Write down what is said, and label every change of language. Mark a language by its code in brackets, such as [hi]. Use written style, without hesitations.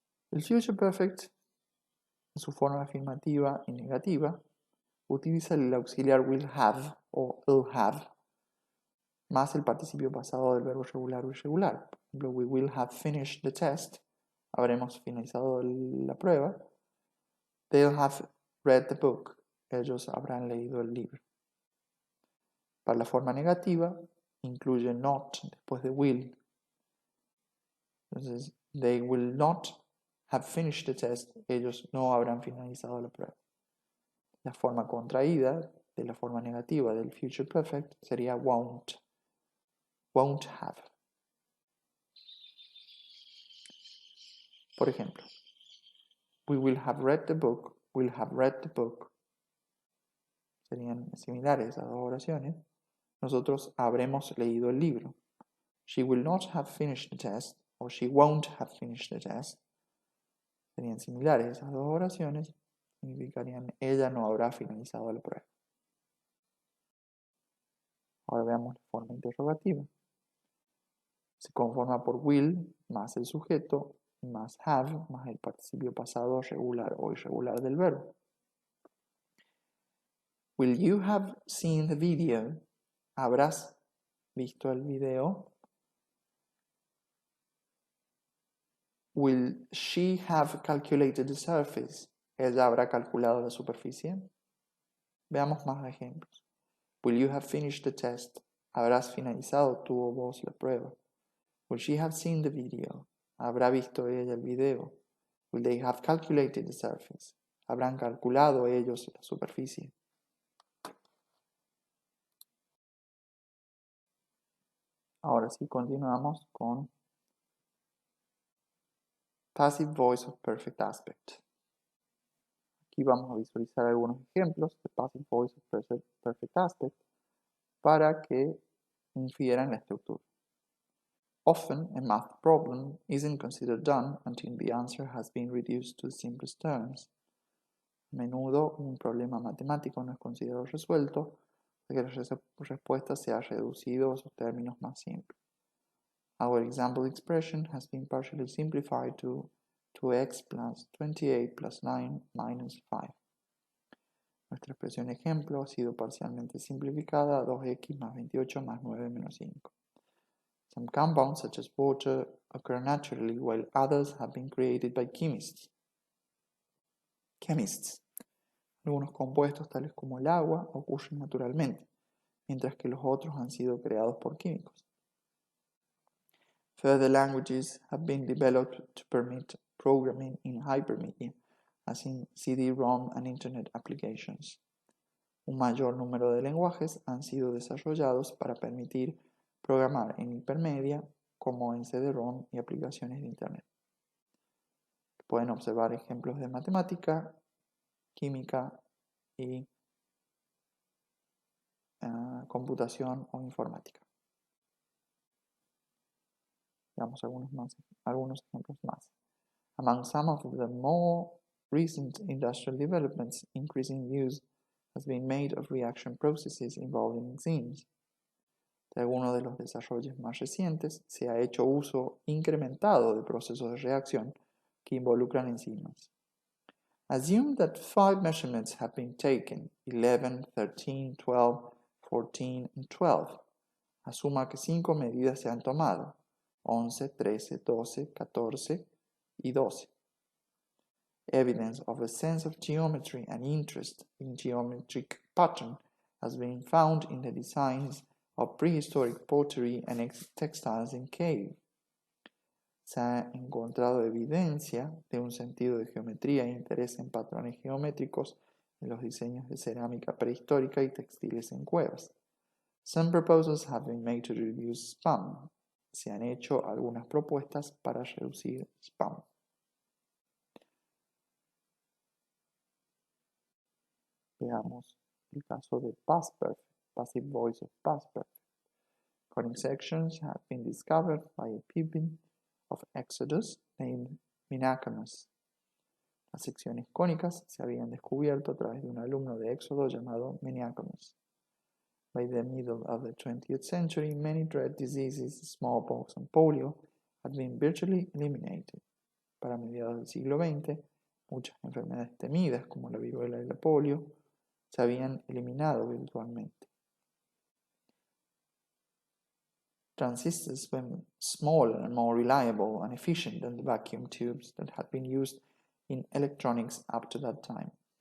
[es] El Future Perfect, en su forma afirmativa y negativa, utiliza el auxiliar will have o will have, más el participio pasado del verbo regular o irregular. Por ejemplo, [en] we will have finished the test. [es] Habremos finalizado la prueba. [en] They'll have read the book. [es] Ellos habrán leído el libro. Para la forma negativa, incluye not después de will. [en] Entonces, they will not have finished the test. [es] Ellos no habrán finalizado la prueba. La forma contraída de la forma negativa del future perfect sería won't. Won't have. Por ejemplo, [en] we will have read the book. Will have read the book. [es] Serían similares a dos oraciones. Nosotros habremos leído el libro. [en] She will not have finished the test. O she won't have finished the test. [es] Serían similares esas dos oraciones. Significarían ella no habrá finalizado la prueba. Ahora veamos la forma interrogativa. Se conforma por will más el sujeto más have más el participio pasado regular o irregular del verbo. [en] Will you have seen the video? [es] ¿Habrás visto el video? [en] Will she have calculated the surface? [es] ¿Ella habrá calculado la superficie? Veamos más ejemplos. [en] Will you have finished the test? [es] ¿Habrás finalizado tú o vos la prueba? [en] Will she have seen the video? [es] ¿Habrá visto ella el video? [en] Will they have calculated the surface? [es] ¿Habrán calculado ellos la superficie? Ahora sí, continuamos con Passive Voice of Perfect Aspect. Aquí vamos a visualizar algunos ejemplos de Passive Voice of Perfect Aspect para que infieran la estructura. [en] Often, a math problem isn't considered done until the answer has been reduced to the simplest terms. [es] A menudo, un problema matemático no es considerado resuelto hasta que la respuesta se ha reducido a sus términos más simples. [en] Our example expression has been partially simplified to 2x plus 28 plus 9 minus 5. [es] Nuestra expresión ejemplo ha sido parcialmente simplificada a 2x más 28 más 9 menos 5. [en] Some compounds, such as water, occur naturally, while others have been created by chemists. [es] Algunos compuestos, tales como el agua, ocurren naturalmente, mientras que los otros han sido creados por químicos. [en] Further languages have been developed to permit programming in hypermedia, as in CD-ROM and Internet applications. [es] Un mayor número de lenguajes han sido desarrollados para permitir programar en hipermedia, como en CD-ROM y aplicaciones de Internet. Pueden observar ejemplos de matemática, química y computación o informática. Veamos algunos ejemplos más. [en] Among some of the more recent industrial developments, increasing use has been made of reaction processes involving enzymes. [es] De algunos de los desarrollos más recientes se ha hecho uso incrementado de procesos de reacción que involucran enzimas. [en] Assume that 5 measurements have been taken, 11, 13, 12, 14, and 12. [es] Asuma que 5 medidas se han tomado, 11, 13, 12, 14 y 12. [en] Evidence of a sense of geometry and interest in geometric pattern has been found in the designs of prehistoric pottery and textiles in cave. [es] Se ha encontrado evidencia de un sentido de geometría e interés en patrones geométricos en los diseños de cerámica prehistórica y textiles en cuevas. [en] Some proposals have been made to reduce spam. [es] Se han hecho algunas propuestas para reducir spam. Veamos el caso de past perfect, passive voice of past perfect. [en] Conic sections have been discovered by a pupil of Exodus named Minacamus. [es] Las secciones cónicas se habían descubierto a través de un alumno de Éxodo llamado Minacamus. [en] By the middle of the 20th century, many dread diseases, smallpox and polio, had been virtually eliminated. [es] Para mediados del siglo XX, muchas enfermedades temidas como la viruela y la polio se habían eliminado virtualmente. [en] Transistors were smaller and more reliable and efficient than the vacuum tubes that had been used in electronics up to that time.